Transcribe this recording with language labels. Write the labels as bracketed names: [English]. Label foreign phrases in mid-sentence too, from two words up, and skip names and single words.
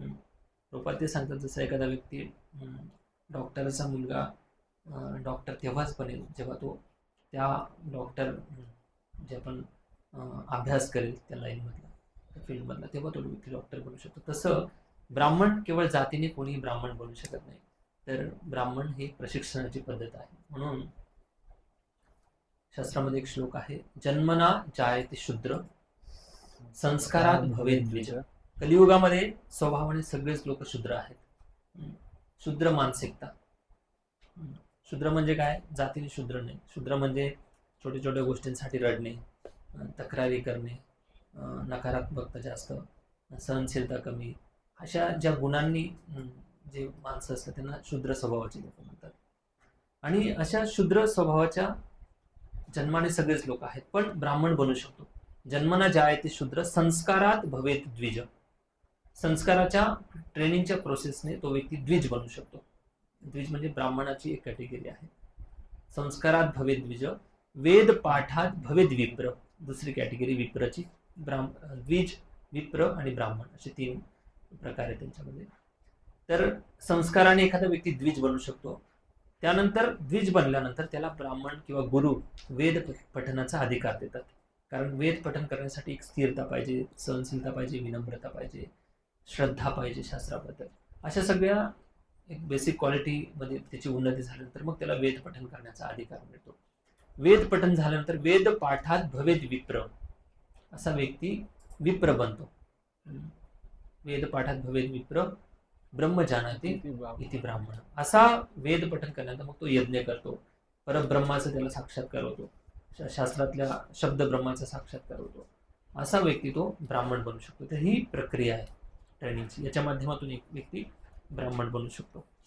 [Marathi] प्रभुपाद ते सांगतात, जसं एखादा व्यक्ती डॉक्टरचा मुलगा डॉक्टर तेव्हाच बनेल जेव्हा तो त्या डॉक्टर जे आपण अभ्यास करेल त्या लाईनमधला, त्या फील्डमधला, तेव्हा तो व्यक्ती डॉक्टर बनू शकतो. तसं ब्राह्मण केवळ जातीने कोणीही ब्राह्मण बनू शकत नाही, तर ब्राह्मण ही प्रशिक्षणाची पद्धत आहे. म्हणून शास्त्रामध्ये एक श्लोक आहे, [Sanskrit] जन्मना जायते शूद्र संस्कारात भवेत द्विज. [Marathi] कलियुगामध्ये स्वभावाने सगळेच लोक शूद्र आहेत. शूद्र मानसिकता. शूद्र म्हणजे काय? जातीने शूद्र नाही. शूद्र म्हणजे छोट्या छोट्या गोष्टींसाठी रडणे, तक्रारी करणे, नकारात्मकता जास्त, सहनशीलता कमी, अशा ज्या गुणांनी जे माणसं असतात त्यांना शूद्र स्वभावाचे लोक म्हणतात. आणि अशा शूद्र स्वभावाच्या जन्माने सगळेच लोक आहेत, पण ब्राह्मण बनू शकतो. [Sanskrit] जन्मना जायते शूद्र संस्कारात भवेत द्विज. [Marathi] संस्काराच्या ट्रेनिंगच्या प्रोसेसने तो व्यक्ती द्विज बनू शकतो. द्विज म्हणजे ब्राह्मणाची एक कॅटेगरी आहे. [Sanskrit] संस्कारात भवेत द्विज, वेद पाठात भवेत विप्र, [Marathi] दुसरी कॅटेगरी विप्रची. द्विज, विप्र आणि ब्राह्मण असे 3 प्रकार आहेत त्यांच्यामध्ये. तर संस्काराने एखादा व्यक्ती द्विज बनू शकतो. त्यानंतर द्विज बनल्यानंतर त्याला ब्राह्मण किंवा गुरु वेद पठणाचा अधिकार देतात. कारण वेद पठण करण्यासाठी एक स्थिरता पाहिजे, सहनशीलता पाहिजे, विनम्रता पाहिजे, श्रद्धा पाहिजे शास्त्राबद्दल. अशा सगळ्या एक बेसिक क्वालिटीमध्ये त्याची उन्नती झाल्यानंतर मग त्याला वेद पठण करण्याचा अधिकार मिळतो. वेद पठण झाल्यानंतर [Sanskrit] वेद पाठात भवेद विप्र, [Marathi] असा व्यक्ती विप्र बनतो. [Sanskrit] वेद पाठात भवेद विप्र ब्रह्म जानाति इति ब्राह्मण, [Marathi] असा वेद पठण करण्यानंतर मग तो यज्ञ करतो, परब्रह्माचा त्याला साक्षात्कार होतो, शास्त्रातल्या शब्द ब्रह्माचा साक्षात्कार होतो. असा व्यक्ती तो ब्राह्मण बनू शकतो. तर ही प्रक्रिया आहे ट्रेनिंगची, याच्या माध्यमातून एक व्यक्ती ब्राह्मण बनू शकतो.